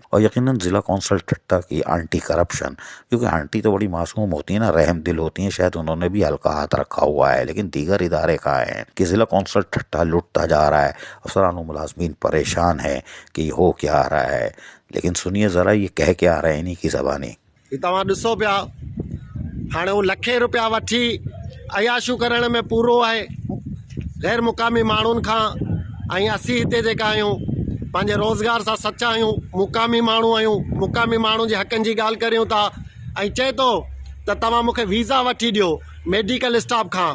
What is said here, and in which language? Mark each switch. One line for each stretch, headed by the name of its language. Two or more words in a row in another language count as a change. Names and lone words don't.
Urdu: اور یقیناً ضلع کونسل ٹھٹا کی آنٹی کرپشن، کیونکہ آنٹی تو بڑی معصوم ہوتی ہیں نا، رحم دل ہوتی ہیں، شاید انہوں نے بھی ہلکا ہاتھ رکھا ہوا ہے، لیکن دیگر ادارے کہاں ہیں کہ ضلع کونسل ٹھٹا لٹتا جا رہا ہے، افسران و ملازمین پریشان ہیں کہ یہ ہو کیا آ رہا ہے۔ لیکن سنیے ذرا یہ کہہ کے آ رہے ہیں انہی کی زبانی۔
Sindhi: तव्हां ॾिसो पिया हाणे हू लखे रुपया वठी अयाशू करण में पूरो आहे गैर मुक़ामी माण्हुनि खां, ऐं असीं हिते जेका आहियूं पंहिंजे रोज़गार सां सचा आहियूं, मुक़ामी माण्हू आहियूं, मुक़ामी माण्हुनि जे हक़नि जी ॻाल्हि करियूं था, ऐं चए थो त तव्हां मूंखे वीज़ा वठी ॾियो
English: मेडिकल स्टाफ
Sindhi: खां।